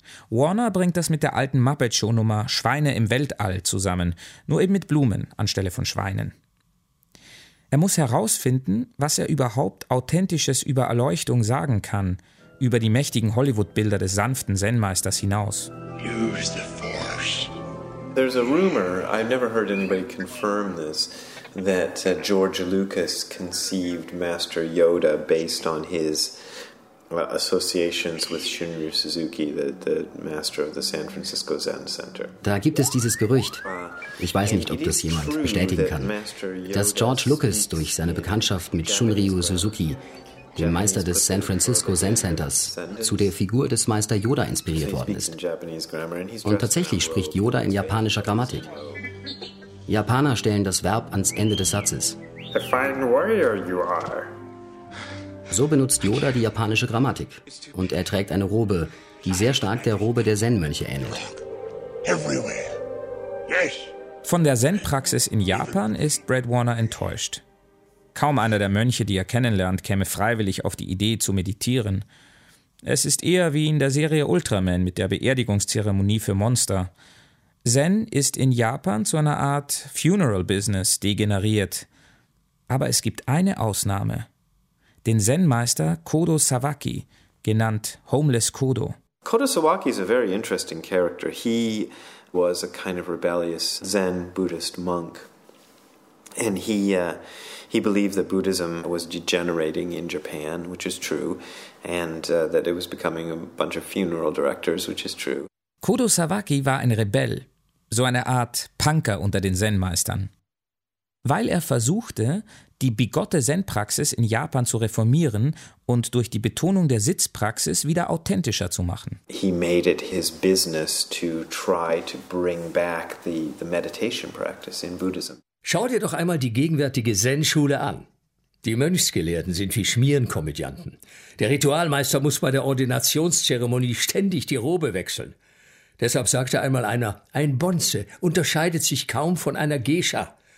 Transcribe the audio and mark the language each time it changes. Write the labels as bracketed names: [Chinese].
[German] Warner bringt das mit der alten Muppet-Show-Nummer »Schweine im Weltall« zusammen, nur eben mit Blumen anstelle von Schweinen. Er muss herausfinden, was er überhaupt Authentisches über Erleuchtung sagen kann, über die mächtigen Hollywood-Bilder des sanften Zen-Meisters hinaus. [English] Use the force. There's a rumor, I've never heard anybody confirm this, that George Lucas conceived Master Yoda based on his associations with Shunryu Suzuki, the master of the San Francisco Zen Center. [German] Da gibt es dieses Gerücht. Ich weiß nicht, ob das jemand bestätigen kann, dass George Lucas durch seine Bekanntschaft mit Shunryu Suzuki, dem Meister des San Francisco Zen Centers, zu der Figur des Meister Yoda inspiriert worden ist. Und tatsächlich spricht Yoda in japanischer Grammatik. Japaner stellen das Verb ans Ende des Satzes. [English] A fine warrior you are. [German] So benutzt Yoda die japanische Grammatik. Und er trägt eine Robe, die sehr stark der Robe der Zen-Mönche ähnelt. [English] Yes. [German] Von der Zen-Praxis in Japan ist Brad Warner enttäuscht. Kaum einer der Mönche, die er kennenlernt, käme freiwillig auf die Idee zu meditieren. Es ist eher wie in der Serie Ultraman mit der Beerdigungszeremonie für Monster. Zen ist in Japan zu einer Art Funeral-Business degeneriert. Aber es gibt eine Ausnahme. Den Zen-Meister Kodo Sawaki, genannt Homeless Kodo. [English] Kodo Sawaki is a very interesting character. He was a kind of rebellious Zen Buddhist monk. And he believed that Buddhism was degenerating in Japan, which is true, and that it was becoming a bunch of funeral directors, which is true. [German] Kodo Sawaki war ein Rebell, so eine Art Punker unter den Zen-Meistern. Weil er versuchte, die bigotte Zen-Praxis in Japan zu reformieren und durch die Betonung der Sitzpraxis wieder authentischer zu machen. [English] He made it his business to try to bring back the meditation practice in Buddhism. [German] Schau dir doch einmal die gegenwärtige Zen-Schule an. Die Mönchsgelehrten sind wie Schmierenkomödianten. Der Ritualmeister muss bei der Ordinationszeremonie ständig die Robe wechseln. Deshalb sagte einmal einer, ein Bonze unterscheidet sich kaum von einer Geisha.